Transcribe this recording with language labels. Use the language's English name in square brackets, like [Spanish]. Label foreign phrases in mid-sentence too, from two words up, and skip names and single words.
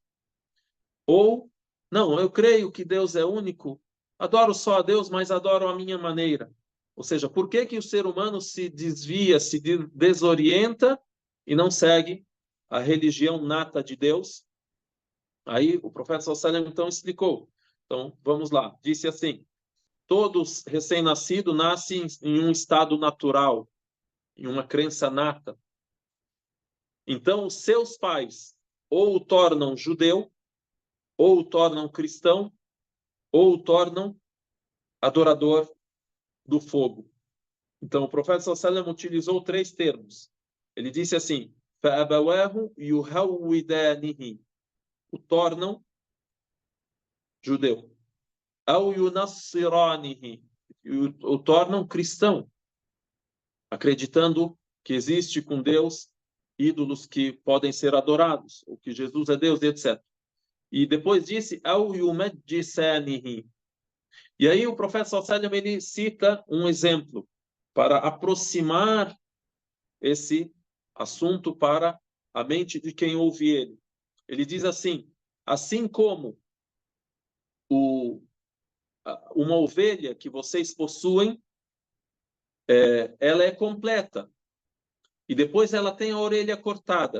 [Portuguese] Ou, não, eu creio que Deus é único, adoro só a Deus, mas adoro a minha maneira. Ou seja, por que que o ser humano se desvia, se desorienta e não segue a religião nata de Deus? Aí o profeta [Arabic] صلى الله عليه وسلم [Portuguese] então explicou. Então, vamos lá. Disse assim: todos recém-nascidos nascem em um estado natural, em uma crença nata. Então, os seus pais ou o tornam judeu, ou o tornam cristão, ou o tornam adorador do fogo. Então, o profeta [Arabic] صلى الله عليه وسلم [Portuguese] utilizou 3 termos. Ele disse assim: [Arabic] فَأَبَوَاهُ يُهَوِّدَانِهِ, [Portuguese] o tornam judeu. [Arabic] أَوْ يُنَصِّرَانِهِ, [Portuguese] o tornam cristão, acreditando que existe com Deus ídolos que podem ser adorados, ou que Jesus é Deus, etc. E depois disse: [Arabic] أَوْ يُمَجِّسَانِهِ. [Portuguese] E aí o profeta [Arabic] صلى الله عليه وسلم, [Portuguese] ele cita um exemplo para aproximar esse assunto para a mente de quem ouve ele. Ele diz assim como uma ovelha que vocês possuem, ela é completa, e depois ela tem a orelha cortada.